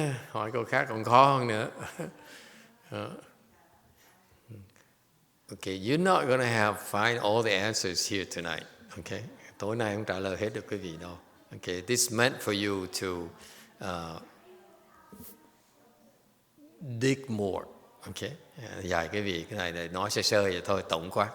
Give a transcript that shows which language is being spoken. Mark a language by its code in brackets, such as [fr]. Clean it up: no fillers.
[vi] Hỏi câu khác còn khó hơn nữa. [en] Okay, you're not going to find all the answers here tonight. [vi] Okay, tối nay không trả lời hết được quý vị đâu. [en] Okay, this meant for you to dig more. [vi] Okay, dài cái vị cái này là nói sơ vậy thôi, tổng quát.